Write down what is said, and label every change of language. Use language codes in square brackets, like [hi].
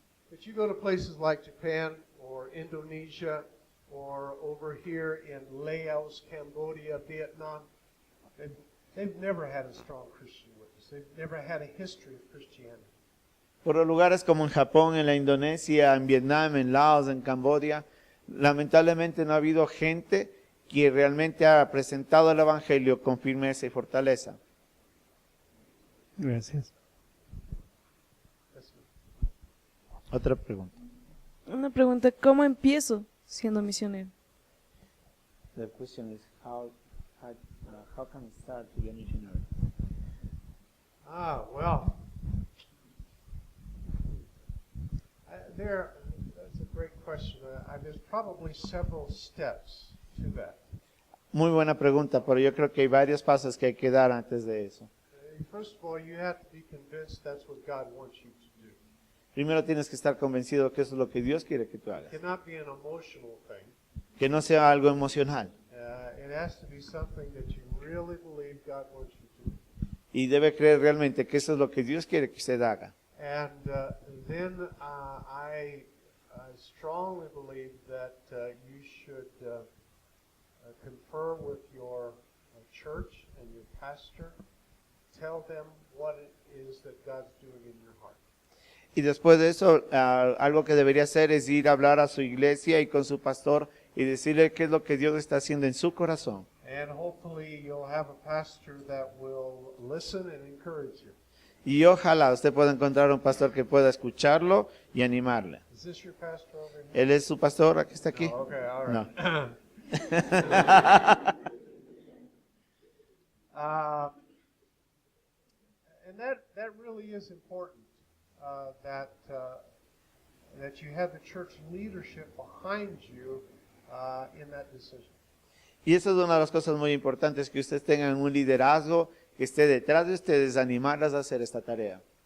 [en] But you go to places like Japan or Indonesia or over here in Laos, Cambodia, Vietnam, they've never had a strong Christian witness. They've never had a history of Christianity. [es] Por los lugares como en Japón, en la Indonesia, en Vietnam, en Laos, en Camboya, lamentablemente no ha habido gente que realmente ha presentado el Evangelio con firmeza y fortaleza. Gracias. Otra pregunta. Una pregunta, ¿cómo empiezo siendo misionero? [en] The question is how can I start to be a missionary? Well, that's a great question. There's probably several steps to that. [es] Muy buena pregunta, pero yo creo que hay varios pasos que hay que dar antes de eso. [en] First of all, you have to be convinced that's what God wants you to do. [es] Primero tienes que estar convencido que eso es lo que Dios quiere que tú hagas. [en] It cannot be an emotional thing. [es] Que no sea algo emocional. [en] It has to be something that you really believe God wants you to do. [es] Y debe creer realmente que eso es lo que Dios quiere que usted haga. [en] And then I strongly believe that you should confer with your church and your pastor. Tell them what it is that God's doing in your heart. [es] Y después de eso, algo que debería hacer es ir a hablar a su iglesia y con su pastor y decirle qué es lo que Dios está haciendo en su corazón. [en] And hopefully you'll have a pastor that will listen and encourage you. [es] Y ojalá usted pueda encontrar un pastor que pueda escucharlo y animarle. [en] Is this your pastor over here? [es] ¿Él es su pastor aquí está aquí? [en] Oh, okay, all [es] No. [en] right. And that really is important, that you have the church leadership behind you in that decision. [es] Y eso es una de las cosas muy importantes, que ustedes tengan un liderazgo que esté detrás de ustedes, animarlas a hacer esta tarea.